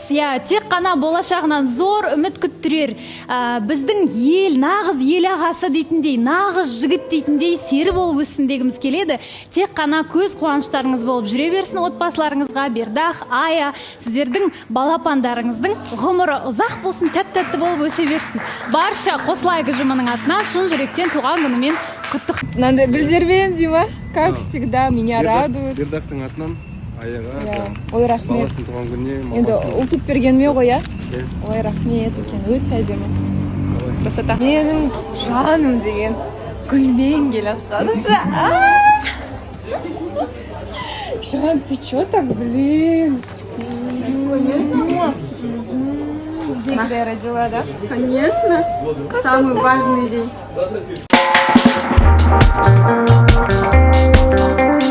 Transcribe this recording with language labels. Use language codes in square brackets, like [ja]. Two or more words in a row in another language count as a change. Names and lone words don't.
[kk] Тек қана болашағынан зор үміт күттірер. Біздің ел, нағыз ел ағасы дейтіндей, нағыз жігіт дейтіндей сері болып өссін дегіміз келеді. Тек қана көз қуаныштарыңыз болып жүре берсін отбасыларыңызға. Бердах, Ая, сіздердің балапандарыңыздың ғұмыры ұзақ болсын, тәп-тәтті болып өсе берсін. Барша Қосылайық ұжымының атынан шын жүректен туған күнімен құттықтаймын. Мынандай гүлдермен, [ru] Дима, как всегда, меня радует. [kk] Бердахтың атынан Аяға, ой, рахмет. баласын туған күніне. Енді ұл туып бергеніме ғой, ой, рахмет, екен, өте әдемі. [ru] Красота. [kk] Менің жаным деген гүлмен келатқан. Жан, [ru] ты чё так, блин? День, когда я родила, да? Конечно. Самый важный день.